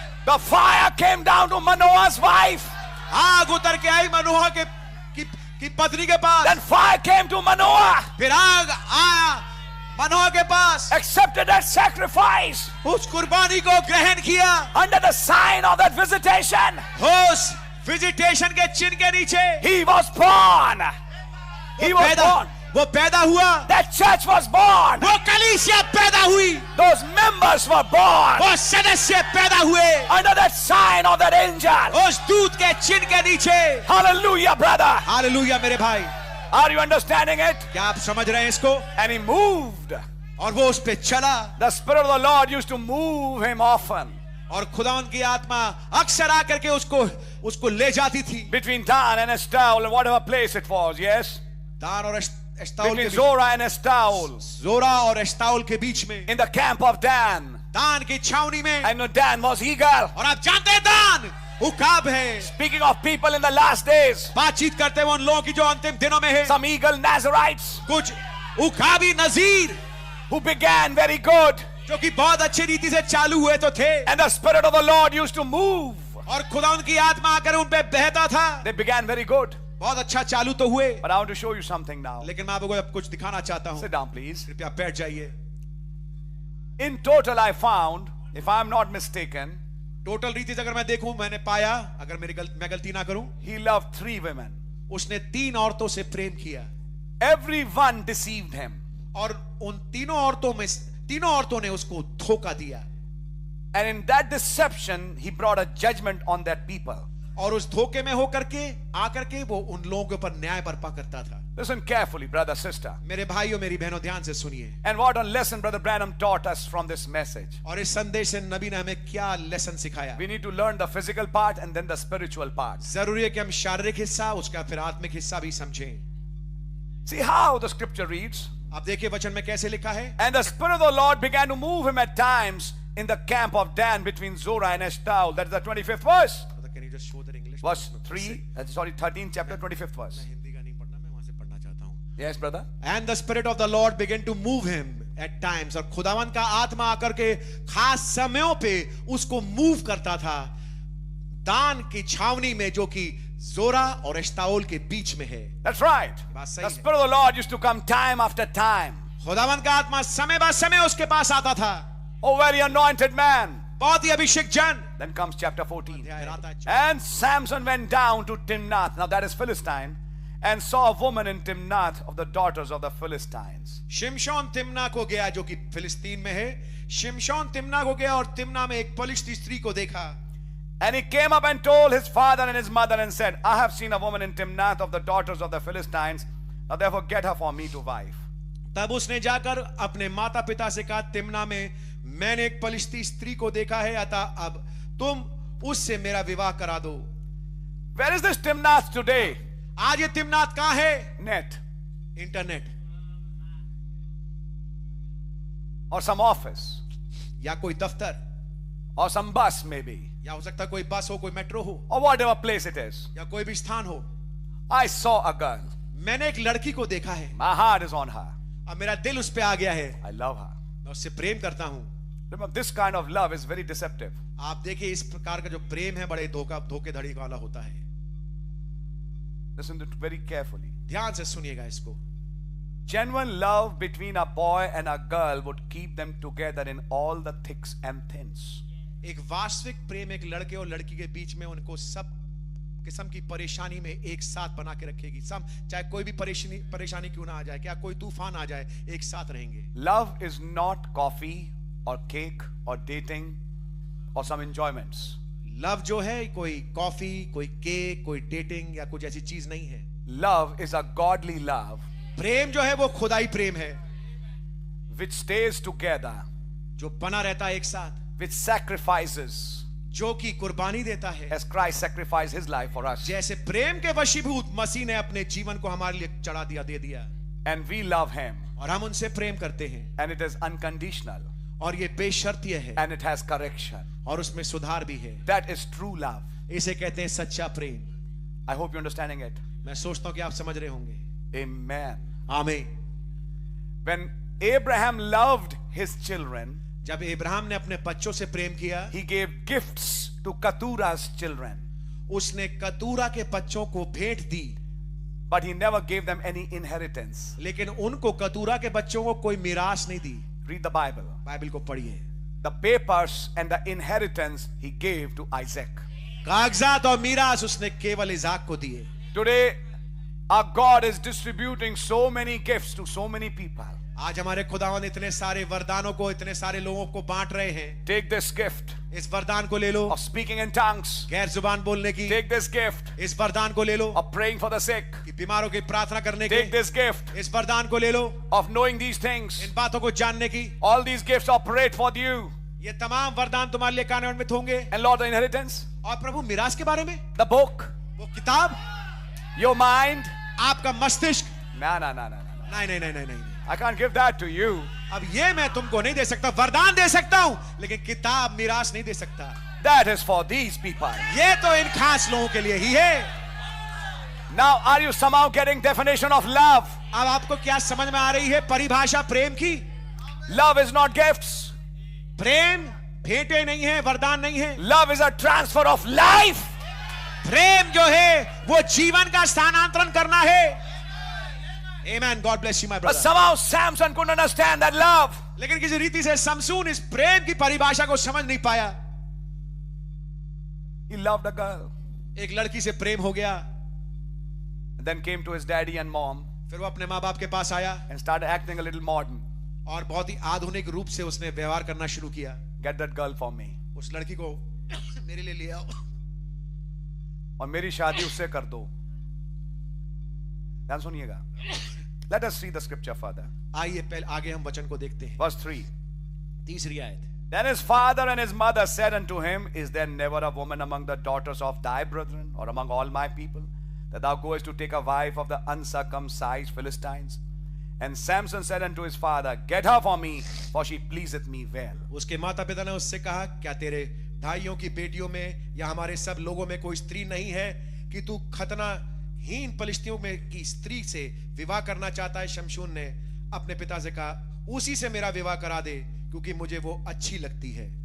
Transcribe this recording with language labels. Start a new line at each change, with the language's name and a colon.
English: The fire came down to Manoah's wife.
Hindi: आग उतर के आई मनोहा की पत्नी के पास।
English: Then fire came to Manoah.
Hindi: फिर आग आया मनोहा के पास।
English: Accepted that sacrifice.
Hindi: उस कुर्बानी को ग्रहण किया।
English: Under the sign of that visitation.
Hindi: उस विजिटेशन के चिन्ह के नीचे
English: He was born. He was born.
Hindi: वो पैदा हुआ,
English: That church was born.
Hindi: वो कलीसिया पैदा हुई,
English: Those members were born
Hindi: वो सदस्य पैदा हुए
English: under that sign of that angel.
Hindi: उस दूत के चिन्ह के नीचे।
English: Hallelujah, brother.
Hindi: हालेलुया मेरे भाई,
English: Are you understanding it?
Hindi: क्या आप समझ रहे हैं इसको?
English: And he moved.
Hindi: और वो उस पे चला,
English: The Spirit of the Lord used to move him often
Hindi: और खुदावन की आत्मा अक्सर आकर के उसको ले जाती थी
English: between Dan and Estaol and whatever place it was. Yes,
Hindi: दान और एस्ताउल के
English: between
Hindi: beach,
English: Zorah and Estaol
Hindi: जोरा और एस्ताउल के बीच में,
English: in the camp of Dan.
Hindi: दान की छावनी में।
English: I know Dan was eagle.
Hindi: और आप जानते हैं दान उकाब है।
English: Speaking of people in the last days,
Hindi: बातचीत करते हुए उन लोगों की जो अंतिम दिनों में है,
English: some eagle Nazarites
Hindi: कुछ उकाबी नजीर
English: who began very good,
Hindi: जो कि बहुत अच्छी रीति से चालू हुए तो थे,
English: and the Spirit of the Lord used to move.
Hindi: और खुदा उनकी आत्मा आकर उन पे बहता था।
English: They began very good.
Hindi: बहुत अच्छा चालू तो हुए,
English: But I want to show you something now.
Hindi: लेकिन मैं आपको अब कुछ दिखाना चाहता हूँ।
English: Sit down, please.
Hindi: कृपया बैठ जाइए।
English: In total, I found, if I'm not mistaken,
Hindi: total रीति से अगर मैं देखूं, मैंने पाया, अगर मैं गलती ना करूं,
English: he loved 3 women.
Hindi: उसने 3 औरतों से प्रेम किया,
English: Everyone deceived him.
Hindi: और उन तीनों औरतों ने उसको धोखा दिया,
English: And in that deception, he brought a judgment on that people.
Hindi: और उस धोखे में होकर के आकर के वो उन लोगों के ऊपर न्याय बरपा करता था।
English: Listen carefully, brother, sister.
Hindi: मेरे भाइयों मेरी बहनों ध्यान से सुनिए,
English: And what a lesson Brother Branham taught us from this message.
Hindi: और इस संदेश से नबी ने हमें क्या लेसन सिखाया।
English: We need to learn the physical part and then the spiritual part.
Hindi: जरूरी है कि हम शारीरिक हिस्सा, उसका फिर आत्मिक हिस्सा भी समझें।
English: See how the scripture reads.
Hindi: आप देखिए वचन में कैसे लिखा है,
English: And the Spirit of the Lord began to move him at times in the camp of Dan between Zorah and Eshtaol. That is the 25th verse. Can you just show that English? Verse 13th chapter, 25th verse.
Hindi: Hindi का नहीं पढ़ना, मैं वहां से पढ़ना चाहता हूँ।
English: Yes, brother. And the Spirit of the Lord began to move him at times,
Hindi: और खुदावन का आत्मा आकर के खास समयों पे उसको मूव करता था दान की छावनी में, जो कि जोरा और एश्ताओल के बीच में है।
English: That's right.
Hindi: बात सही
English: The
Hindi: है।
English: Spirit of the Lord used to come time after time.
Hindi: खुदावन का आत्मा समय बाद समय उसके पास आता था।
English: Oh, very anointed man.
Hindi: बहुत ही अभिषेक जन।
English: Then comes chapter 14.
Hindi: फिर आता है
English: And Samson went down to Timnath, now that is Philistine, and saw a woman in Timnath of the daughters of the Philistines.
Hindi: शिमशोन तिम्ना को गया, जो कि फिलिस्तीन में है। शिमशोन तिम्ना को गया और तिम्ना में एक पलिश्ती स्त्री को देखा।
English: And he came up and told his father and his mother and said, I have seen a woman in Timnath of the daughters of the Philistines. Now therefore get her for me to wife.
Hindi: तब उसने जाकर अपने माता पिता से कहा, Timna में मैंने एक पलिश्ती स्त्री को देखा है, अतः अब तुम उससे मेरा विवाह करा दो।
English: Where is this Timnath today?
Hindi: आज ये तिम्नात कहां है?
English: Net.
Hindi: Internet
English: Or some office.
Hindi: या कोई दफ्तर,
English: Or some bus maybe.
Hindi: या हो सकता है कोई बस हो, कोई मेट्रो हो,
English: Or whatever place it is.
Hindi: या कोई भी स्थान हो।
English: I saw a girl.
Hindi: मैंने एक लड़की को देखा है,
English: My heart is on her.
Hindi: अब मेरा दिल उस पे आ गया है,
English: I love her.
Hindi: मैं उससे प्रेम करता हूं।
English: Remember, this kind of love is very deceptive.
Hindi: आप देखिए इस प्रकार का जो प्रेम है बड़े धोखेधड़ी वाला होता है।
English: Listen to it very carefully.
Hindi: ध्यान से सुनिएगा इसको।
English: Genuine love between a boy and a girl would keep them together in all the thicks and thins.
Hindi: एक वास्तविक प्रेम एक लड़के और लड़की के बीच में उनको सब किस्म की परेशानी में एक साथ बना के रखेगी। चाहे कोई भी परेशानी क्यों ना आ जाए, क्या कोई तूफान आ जाए, एक साथ रहेंगे।
English: Love is not coffee or cake or dating or some enjoyments.
Hindi: Love जो है कोई कॉफी, कोई केक, कोई डेटिंग या कुछ ऐसी चीज नहीं है।
English: Love is a godly love
Hindi: प्रेम जो है वो खुदाई प्रेम है,
English: which stays together,
Hindi: जो बना रहता है एक साथ,
English: which sacrifices
Hindi: जो कि कुर्बानी देता है,
English: as Christ sacrificed his life for us.
Hindi: जैसे प्रेम के वशीभूत मसीह ने अपने जीवन को हमारे लिए चढ़ा दिया, दे दिया,
English: And we love him.
Hindi: और हम उनसे प्रेम करते हैं,
English: And it is unconditional.
Hindi: और ये बेशर्तिय है,
English: And it has correction.
Hindi: और उसमें सुधार भी है।
English: That is true love.
Hindi: इसे कहते हैं सच्चा प्रेम।
English: I hope you're understanding it.
Hindi: मैं सोचता हूं कि आप समझ रहे होंगे।
English: Amen.
Hindi: आमीन।
English: When Abraham loved his children,
Hindi: जब इब्राहिम ने अपने बच्चों से प्रेम किया,
English: he gave gifts to Keturah's children.
Hindi: उसने कतूरा के बच्चों को भेंट दी,
English: But he never gave them any inheritance.
Hindi: लेकिन उनको कतूरा के बच्चों को कोई मिरास नहीं दी।
English: Read the Bible.
Hindi: बाइबल को पढ़िए।
English: The papers and the inheritance he gave to Isaac.
Hindi: कागजात और मिरास उसने केवल इसाक को दिए।
English: Today, Our God is distributing so many gifts to so many people.
Hindi: आज हमारे खुदावन इतने सारे वरदानों को इतने सारे लोगों को बांट रहे हैं.
English: Take this gift
Hindi: इस वरदान को ले लो
English: of speaking in tongues.
Hindi: गैर जुबान बोलने की.
English: Take this gift
Hindi: इस वरदान को ले लो
English: of praying for the sick.
Hindi: कि बीमारों की प्रार्थना करने की.
English: Take this gift
Hindi: इस वरदान को ले लो
English: of knowing these things.
Hindi: इन बातों को जानने की.
English: All these gifts operate for you.
Hindi: ये तमाम वरदान तुम्हारे लिए कार्यान्वित होंगे.
English: And Lord, the inheritance,
Hindi: और प्रभु मिरास के बारे में,
English: the book,
Hindi: वो किताब,
English: your mind.
Hindi: आपका मस्तिष्क.
English: No.
Hindi: नहीं नहीं नहीं नहीं नहीं.
English: I can't give that to you.
Hindi: अब ये मैं तुमको नहीं दे सकता. वरदान दे सकता हूं लेकिन किताब मिरास नहीं दे सकता.
English: That is for these people.
Hindi: ये तो इन खास लोगों के लिए ही है.
English: Now, are you somehow getting definition of love?
Hindi: अब आपको क्या समझ में आ रही है परिभाषा प्रेम की?
English: Love is not gifts.
Hindi: प्रेम भेंटे नहीं है, वरदान नहीं है.
English: Love is a transfer of life.
Hindi: प्रेम जो है वो जीवन का स्थानांतरण करना है.
English: Amen. God bless you, my But brother. somehow Samson couldn't understand that love.
Hindi: लेकिन किसी रीति से समसून इस प्रेम की परिभाषा को समझ नहीं पाया.
English: He loved a girl.
Hindi: एक लड़की से प्रेम हो गया.
English: And then came to his daddy and mom
Hindi: फिर वो अपने माँ बाप के पास आया
English: and started acting a little modern.
Hindi: और बहुत ही आधुनिक रूप से उसने व्यवहार करना शुरू किया.
English: Get that girl for me.
Hindi: उस लड़की को मेरे लिए ले आओ और मेरी शादी उससे कर दो. ध्यान सुनिएगा.
English: Let us see the scripture further.
Hindi: आइए पहले आगे हम वचन को देखते हैं.
English: Verse 3.
Hindi: तीसरी आयत.
English: Then his father and his mother said unto him, Is there never a woman among the daughters of thy brethren, or among all my people, that thou goest to take a wife of the uncircumcised Philistines? And Samson said unto his father, Get her for me, for she pleaseth me well.
Hindi: उसके माता पिता ने उससे कहा, क्या तेरे भाइयों की बेटियों में या हमारे सब लोगों में कोई स्त्री नहीं है कि तू खतनाहीन पलिश्तियों में की स्त्री से विवाह करना चाहता है? शमशून ने अपने पिता से कहा, उसी से मेरा विवाह करा दे, क्योंकि मुझे वो अच्छी लगती है.